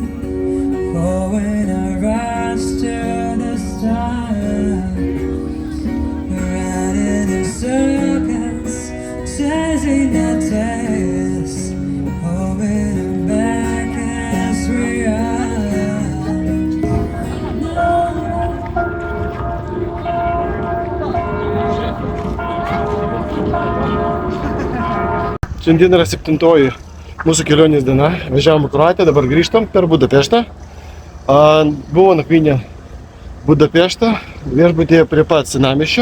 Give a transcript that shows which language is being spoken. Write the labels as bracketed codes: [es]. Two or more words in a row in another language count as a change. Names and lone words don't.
[en] For when I rise to the stars. Circus, chasing the tails, holding them back as we are. [lt] Šiandien yra 7 mūsų kelionės diena. Važiavom į Kroatiją, dabar grįžtam per Budapeštą. Buvo nakvynė Budapeštą, viešbutyje prie pat senamiesčio.